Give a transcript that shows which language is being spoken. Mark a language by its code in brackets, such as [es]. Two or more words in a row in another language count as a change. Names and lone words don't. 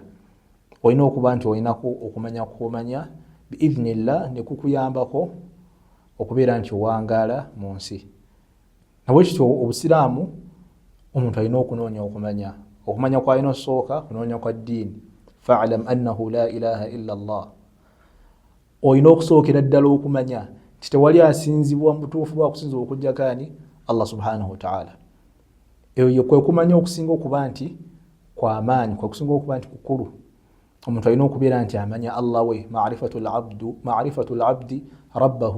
[lg] Olina okuba nti olinaku okumanya kw'omanya biidhnillah ne kukuyambako okubeera nti owangaala mu nsi. Nabwekityo obusiraamu omuntu alina okunoonya okumanya. Okumanya kw'alina okusooka kunoonya kwa ddiini. [ar] فاعلم أنه لا إله إلا الله. [lg] Olina okusookera ddala okumanya nti tewali asinzibwa mu butuufu bwa kusinzibwa okuggyako ani? [ar] الله سبحانه وتعالى. [lg] Eyo kwe kumanya okusinga okuba nti kw'amaanyi, kwe kusinga okuba nti kukulu. Omuntu alina okubeera nti amanya Allah we, [ar] معرفة العبد ربه.